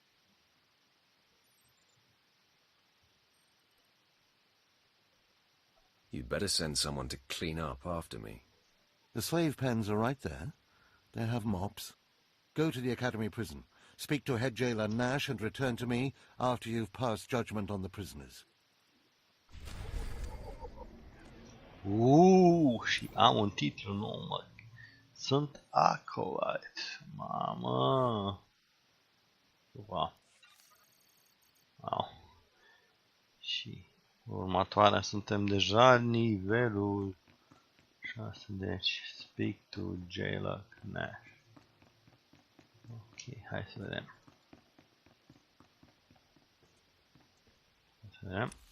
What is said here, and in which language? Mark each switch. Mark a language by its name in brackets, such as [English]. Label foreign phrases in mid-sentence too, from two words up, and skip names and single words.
[English] You'd better send someone to clean up after me. The slave pens are right there. They have mops. Go to the Academy prison. Speak to head jailer Nash and return to me after you've passed judgment on the prisoners. [Romanian] Și am un titlu nou, mă. Sunt acolyte. Mamă. Wow. Wow. Și următoarea suntem deja nivelul 6, deci [English] speak to jailer Nash. [Romanian] Ok, hai să vedem. Hai să vedem.